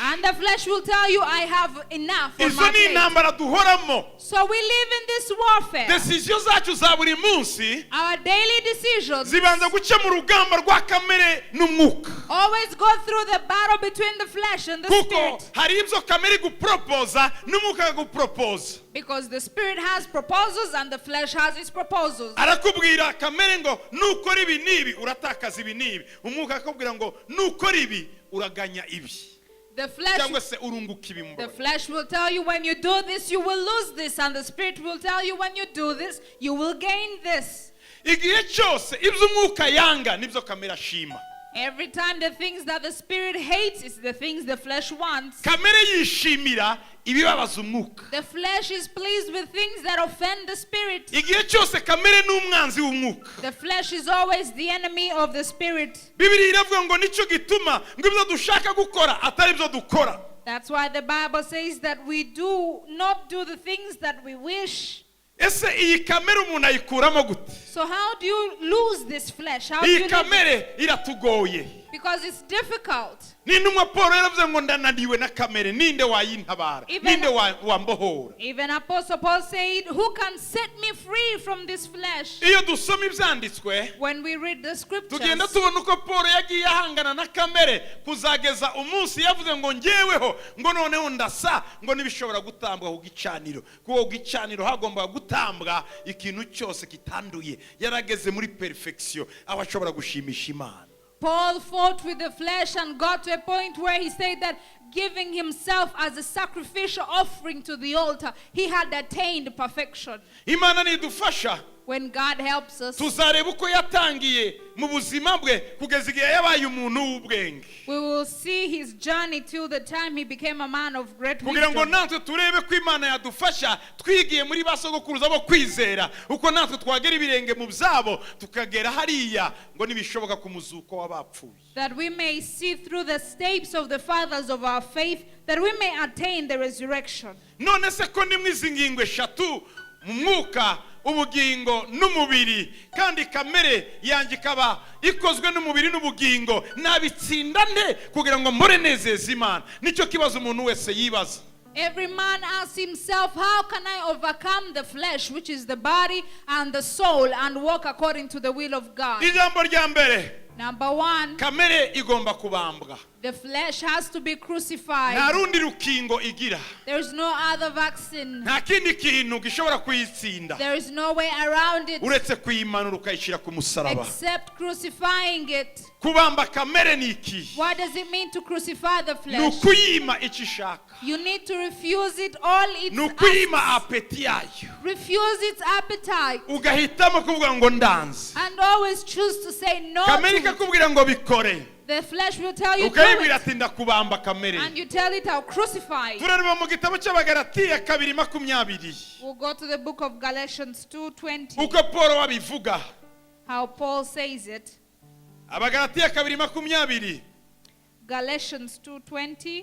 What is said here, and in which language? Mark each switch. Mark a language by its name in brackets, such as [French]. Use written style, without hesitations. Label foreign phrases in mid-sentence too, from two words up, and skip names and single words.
[English] and the flesh will tell you I have enough on [Kinyarwanda] Izo [English] my [Kinyarwanda] ni [English] plate. [Kinyarwanda] intambara duhoramo. [English] So we live in this warfare. [Kinyarwanda] Decision zacu za buri munsi [English] Our daily decisions [Kinyarwanda] zibanza guca mu rugamba rwa kamere n'umwuka, [English] always go through the battle between the flesh and the [Kinyarwanda] kuko [English] spirit. [Kinyarwanda] hari ibyo kamere igupropoza n'umwuka akagupropoza. [English] Because the spirit has proposals and the flesh has its proposals. [Kinyarwanda] Arakubwira kamere ngo nukora ibi n'ibi uratakaza ibi n'ibi, umwuka akakubwira ngo nukora ibi uraganya ibi cyangwa se urunguka ibi. [English] The flesh will tell you when you do this you will lose this, and the spirit will tell you when you do this you will gain this. [Kinyarwanda] Igihe cyose ibyo umwuka yanga nibyo kamere ashima. [English] Every time the things that the spirit hates is the things the flesh wants. [Kinyarwanda] Kamere yishimira ibibabaza umwuka. [English] The flesh is pleased with things that offend the spirit. [Kinyarwanda] Igihe cyose kamere n'umwanzi w'umwuka. [English] The flesh is always the enemy of the spirit. [Kinyarwanda] Bibiliya iravuga ngo nicyo gituma ngo ibyo dushaka gukora atari ibyo dukora. [English] That's why the Bible says that we do not do the things that we wish. [Kinyarwanda] Ese iyi kamere umuntu ayikuramo gute? [English] So how do you lose this flesh? How do you [Kinyarwanda] Iyi kamere iratugoye. [English] Because it's difficult. [Kinyarwanda] N'intumwa Paul yaravuze ngo ndananiwe na kamere, ninde wayintabara, ninde wambohora. [English] Even Apostle Paul said, who can set me free from this flesh? [Kinyarwanda] Iyo dusoma ibyanditswe, [English] When we read the scriptures, [Kinyarwanda] tugenda tubona uko Paul yagiye ahangana na kamere kuzageza umunsi yavuze ngo njyeweho ngo noneho ndasa ngo nibishobora gutambwa ku gicaniro, kuko ku gicaniro hagomba gutambwa ikintu cyose kitanduye. Yarageze muri perfection aho ashobora gushimisha Imana. [English] Paul fought with the flesh and got to a point where he said that giving himself as a sacrificial offering to the altar, he had attained perfection. [Kinyarwanda] Imana nidufasha [English] When God helps us, [Kinyarwanda] tuzareba uko yatangiye mu buzima bwe kugeza igihe yabaye umuntu w'ubwenge, [English] we will see his journey till the time he became a man of great [Kinyarwanda] kugira ngo [English] wisdom. [Kinyarwanda] natwe turebe ko Imana yadufasha twigiye muri basogokuruza bo kwizera uko natwe twagera ibirenge mu byabo tukagera hariya ngo nibishoboka ku muzuko w'abapfuye. [English] That we may see through the steps of the fathers of our faith, that we may attain the resurrection. [Kinyarwanda] None se ko nimwe izi ngingo eshatu mu mwuka, ubugingo n'umubiri, kandi kamere yanjye ikaba ikozwe n'umubiri n'ubugingo, nabitsinda nte kugira ngo mpore nezeza Imana? Nicyo kibazo umuntu wese yibaza. [English] Every man asks himself, how can I overcome the flesh, which is the body and the soul, and walk according to the will of God? [Kinyarwanda] Ijambo rya mbere, [English] Number one, [Kinyarwanda] kamere igomba kubambwa. [English] the flesh has to be crucified. [Kinyarwanda] Nta rundi rukingo igira, [English] There is no other vaccine. [Kinyarwanda] nta kindi kintu gishobora kuyitsinda [English] There is no way around it [Kinyarwanda] uretse kuyimanura ukayishyira ku musaraba. [English] except crucifying it. [Kinyarwanda] Kubamba kamere ni iki? [English] What does it mean to crucify the [Kinyarwanda] Ni [English] flesh? [Kinyarwanda] ukuyima icyo ishaka, [English] You need to refuse it all its [Kinyarwanda] ni ukuyima [English] acts. [Kinyarwanda] apeti yayo, [English] Refuse its appetite [Kinyarwanda] ugahitamo kuvuga ngo ndanze. [English] and always choose to say no [Kinyarwanda] Kamere [English] to it. [Kinyarwanda] ikakubwira ngo bikore, [English] The flesh will tell you do [Kinyarwanda] ukayibwira [English] it, [Kinyarwanda] ati ndakubamba kamere. [English] and you tell it I'll crucify it. [Kinyarwanda] Turareba mu gitabo cy'Abagalatiya 2:20 [English] We'll go to the book of Galatians 2:20, [Kinyarwanda] uko Paul wabivuga. [English] how Paul says it. [Kinyarwanda] Abagalatiya 2:20 [English] Galatians 2:20.